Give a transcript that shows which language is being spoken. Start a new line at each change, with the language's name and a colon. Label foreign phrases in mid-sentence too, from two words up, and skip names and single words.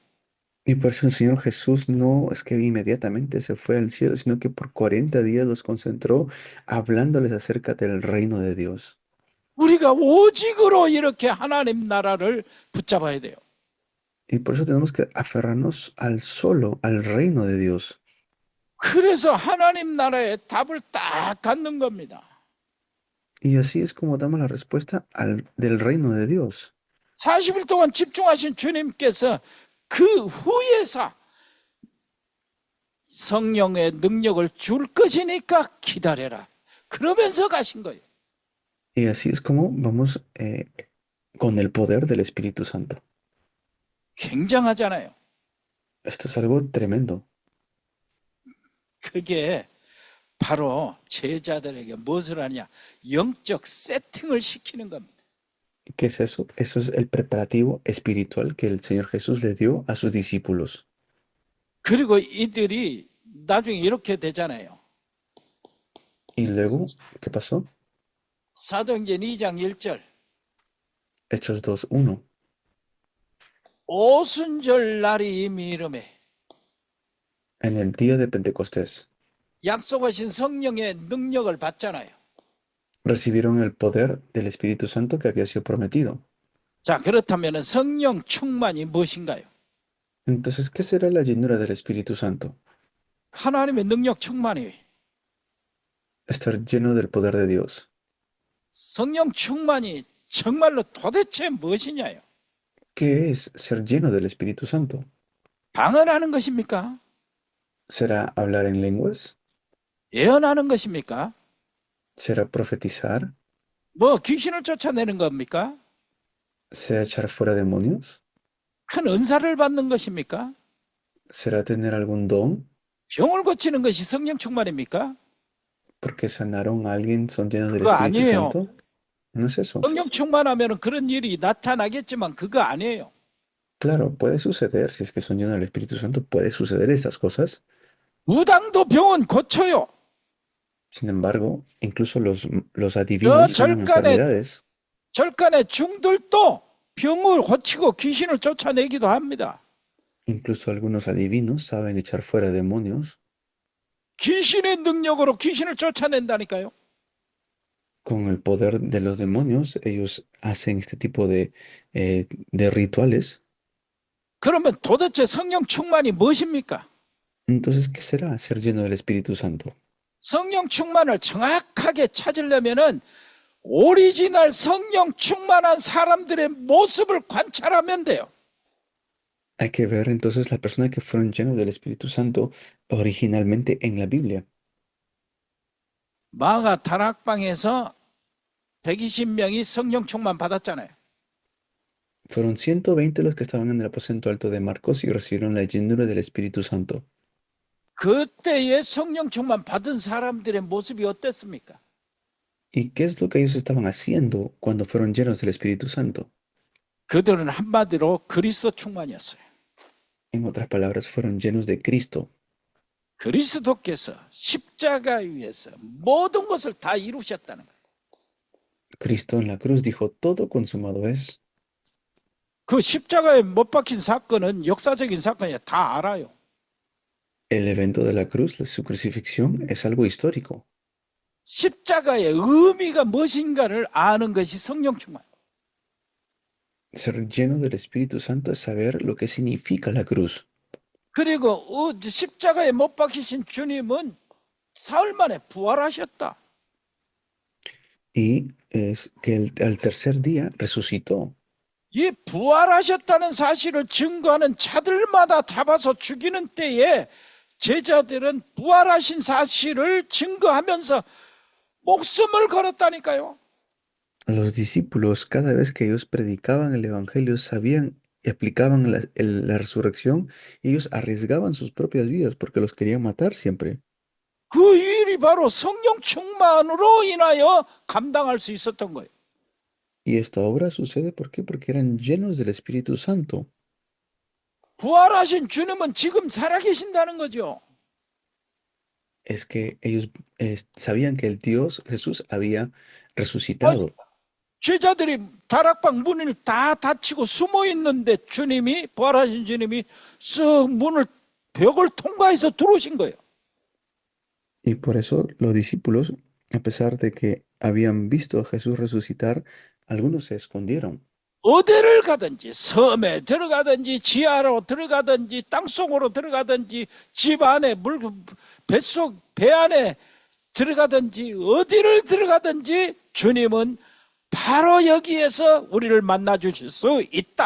Spanish: Y por eso el Señor Jesús no es que inmediatamente se fue al cielo, sino que por 40 días los concentró hablándoles acerca del reino de Dios.
Korean: 우리가 오직으로 이렇게 하나님 나라를 붙잡아야 돼요.
Spanish: Y por eso tenemos que aferrarnos al solo, al reino de Dios.
Korean: 그래서 하나님 나라의 답을 딱 갖는 겁니다.
Spanish: Y así es como damos la respuesta del reino de Dios.
Korean: 40일 동안 집중하신 주님께서 그 후에서 성령의 능력을 줄 것이니까 기다려라. 그러면서 가신 거예요.
Spanish: Y así es como vamos con el poder del Espíritu Santo.
Korean: 굉장하잖아요.
Spanish: Esto es algo tremendo.
Korean: 그게 바로 제자들에게 무엇을 하냐? 영적 세팅을 시키는 겁니다.
Spanish: ¿Qué es eso? Eso es el preparativo espiritual que el Señor Jesús le dio a sus discípulos.
Korean: 그리고 이들이 나중에 이렇게 되잖아요.
Spanish: Y luego, ¿qué pasó?
Korean: 사도행전 2장 1절.
Spanish: Hechos 2:1.
Korean: 오순절 날이 이미 이름에
Spanish: En el día de Pentecostés
Korean: 약속하신 성령의 능력을 받잖아요.
Spanish: recibieron el poder del Espíritu Santo que había sido prometido.
Korean: 자, 그렇다면 성령 충만이 무엇인가요?
Spanish: Entonces, ¿qué será la llenura del Espíritu Santo?
Korean: 하나님의 능력 충만이.
Spanish: Estar lleno del poder de Dios.
Korean: 성령 충만이 정말로 도대체 무엇이냐요?
Spanish: ¿Qué es ser lleno del Espíritu Santo?
Korean: 방언하는 것입니까?
Spanish: ¿Será hablar en lenguas?
Korean: 예언하는 것입니까?
Spanish: ¿Será profetizar?
Korean: 뭐 귀신을 쫓아내는 겁니까?
Spanish: ¿Será echar fuera demonios?
Korean: 큰 은사를 받는 것입니까?
Spanish: ¿Será tener algún don?
Korean: 병을 고치는 것이 성령 충만입니까?
Spanish: Porque sanaron a alguien, son llenos del
Korean: 그거
Spanish: Espíritu
Korean: 아니에요.
Spanish: Santo. No es eso.
Korean: 성령 충만하면 그런 일이 나타나겠지만 그거 아니에요.
Spanish: Claro, puede suceder, si es que son llenos del Espíritu Santo, puede suceder estas cosas.
Korean: 무당도 병은 고쳐요.
Spanish: Sin embargo, incluso los adivinos sanan enfermedades.
Korean: 절간의 중들도 병을 고치고 귀신을 쫓아내기도 합니다.
Spanish: Incluso algunos adivinos saben echar fuera demonios
Korean: 귀신의 능력으로 귀신을 쫓아낸다니까요.
Spanish: con el poder de los demonios. Ellos hacen este tipo de rituales.
Korean: 그러면 도대체 성령 충만이 무엇입니까?
Spanish: Entonces, ¿qué será ser lleno del Espíritu Santo?
Korean: 성령 충만을 정확하게 찾으려면은 오리지널 성령 충만한 사람들의 모습을 관찰하면 돼요.
Spanish: Hay que ver entonces las personas que fueron llenos del Espíritu Santo originalmente en la Biblia.
Korean: 마가 다락방에서 120명이 성령 충만 받았잖아요.
Spanish: Fueron 120 los que estaban en el aposento alto de Marcos y recibieron la llenura del Espíritu Santo.
Korean: 그때의 성령 충만 받은 사람들의 모습이 어땠습니까?
Spanish: ¿Y qué es lo que ellos estaban haciendo cuando fueron llenos del Espíritu Santo?
Korean: 그들은 한마디로 그리스도 충만이었어요.
Spanish: En otras palabras, fueron llenos de Cristo.
Korean: 그리스도께서 십자가 위에서 모든 것을 다 이루셨다는 거예요.
Spanish: Cristo en la cruz dijo, todo consumado es.
Korean: 그 십자가에 못 박힌 사건은 역사적인 사건이야. 다 알아요.
Spanish: El evento de la cruz, su crucifixión, es algo histórico.
Korean: 십자가의 의미가 무엇인가를 아는 것이 성령 충만.
Spanish: Ser lleno del Espíritu Santo es saber lo que significa la cruz.
Korean: 그리고 십자가에 못 박히신 주님은 사흘 만에 부활하셨다.
Spanish: Y es que al tercer día resucitó.
Korean: 이 부활하셨다는 사실을 증거하는 차들마다 잡아서 죽이는 때에 제자들은 부활하신 사실을 증거하면서 목숨을 걸었다니까요.
Spanish: Los discípulos, cada vez que ellos predicaban el Evangelio, sabían y aplicaban la resurrección, ellos arriesgaban sus propias vidas porque los querían matar siempre.
Korean: 그 일이 바로 성령 충만으로 인하여 감당할 수 있었던 거예요.
Spanish: Y esta obra sucede, ¿por qué? Porque eran llenos del Espíritu Santo.
Korean: 부활하신 주님은 지금 살아계신다는 거죠.
Spanish: Es que ellos sabían que el Dios Jesús había resucitado.
Korean: 제자들이 다락방 문을 다 닫히고 숨어 있는데 주님이 부활하신 주님이 쓱 문을 벽을 통과해서 들어오신 거예요.
Spanish: Y por eso los discípulos, a pesar de que habían visto a Jesús resucitar, algunos se escondieron.
Korean: 어디를 가든지 섬에 들어가든지 지하로 들어가든지 땅속으로 들어가든지 집 안에 배 안에 들어가든지 어디를 들어가든지 주님은 바로 여기에서 우리를 만나 주실 수 있다.